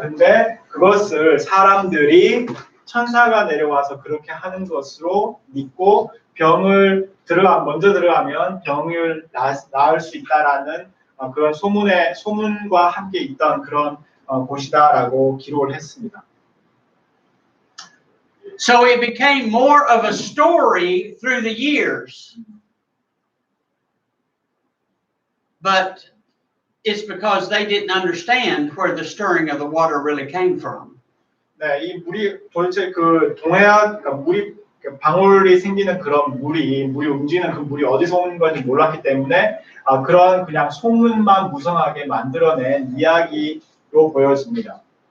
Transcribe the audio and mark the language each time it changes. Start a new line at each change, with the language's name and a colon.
Korean: 근데 그것을 사람들이 천사가 내려와서 그렇게 하는 것으로 믿고 병을 먼저 들어가면 병을 나을 수 있다라는 그런 소문과 함께 있던 그런 곳이다라고 기록을 했습니다.
English: So it became more of a story through the years. But it's because they didn't understand where the stirring of the water really came from.
Korean: 네, 이 물이 도대체 그 그러니까 물이 방울이 생기는 그런 물이 움직이는 그 물이 어디서 오는 건지 몰랐기 때문에 그런 그냥 소문만 무성하게 만들어낸 이야기로 보여집니다.